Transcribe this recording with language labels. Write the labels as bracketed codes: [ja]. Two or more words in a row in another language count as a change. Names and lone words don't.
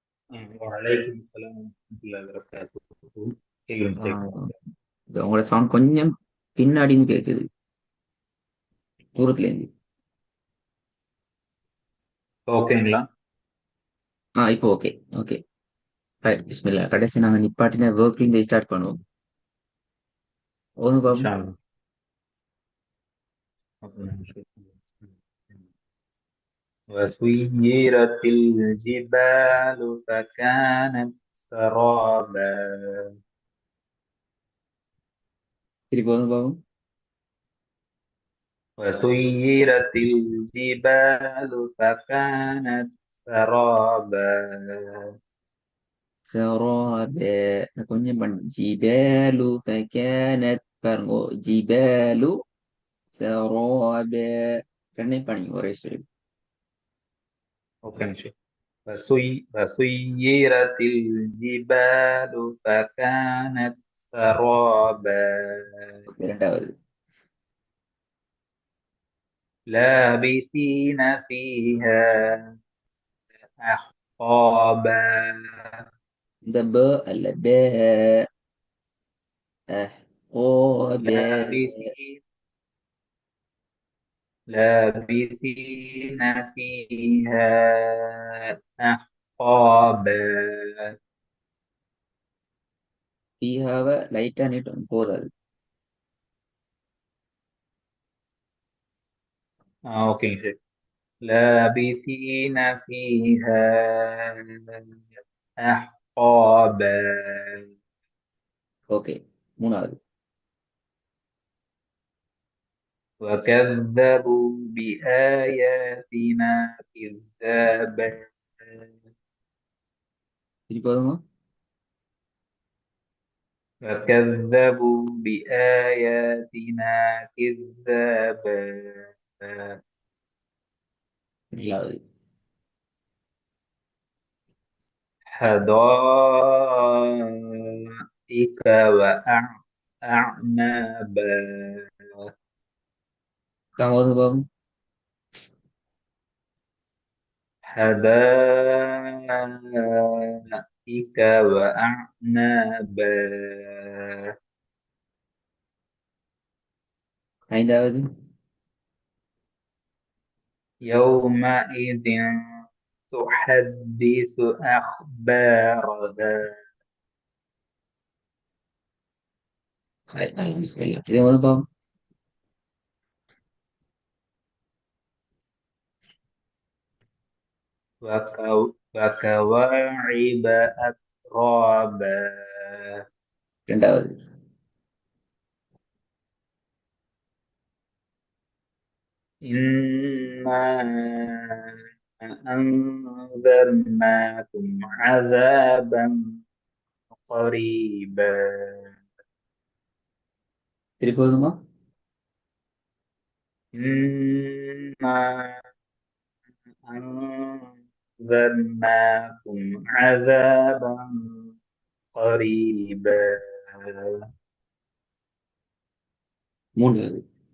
[ar] وعليكم السلام ورحمة الله وبركاته. [ta] கேக்குதுங்க கேக்குது. உங்களோட சவுண்ட் கொஞ்சம் பின்னாடின்னு கேட்குது, தூரத்துல இருந்து. ஓகேங்களா? இப்போ ஓகே. ஓகே, ரைட். பிஸ்மில்லா. கடைசி நாங்க நிப்பாட்டின ஒர்க்ல இருந்து ஸ்டார்ட் பண்ணுவோம். ஓதுங்க பாப்போம். [ar] إن شاء الله. وسيرت الجبال فكانت سرابا. [ta] திருப்பி ஓதுங்க பாப்போம். [ar] وسيرت الجبال فكانت سرابا. [ta] சராபே. நான் கொஞ்சம் ஜிபேலு ஃபகேனத் பாருங்க. ஜிபேலு சராபே. ரெண்டையும் பண்ணி ஒரே ஸ்டைல். [ar] اوكي ماشي. وسيرت الجبال فكانت سرابا. [ta] இரண்டாவது. [ar] لابثين فيها أحقابا. [ta] இந்த ப அல்ல பே. அஹ்கோபே. [ar] لابثين لابثين فيها أحقابا. [ta] ஃபீஹாவை லைட்டா நீட்டும் போதாது. [ar] أوكي. لابثين فيها أحقابا. [ta] ஓகே, மூணாவது. [ar] وكذبوا بآياتنا كذابا. [ta] திருப்பி வருங்க. [ar] وكذبوا بآياتنا كذابا. [ta] ஏழாவது. [ar] حدائق وأعنابا. [ta] காம வருங்க பாப்போம். [ar] حدائق وأعنابا. [ta] ஐந்தாவது. [ar] يومئذ تحدث أخبارها. [ta] இதை வந்து பாப்போம். [ar] وكواعب أترابا. [ta] இரண்டாவது. [ar] إنا أنذرناكم عذابا قريبا. [ta] திருப்பி வருமா? [ar] إنا أنذرناكم عذابا قريبا. [ta] மூன்றாவது.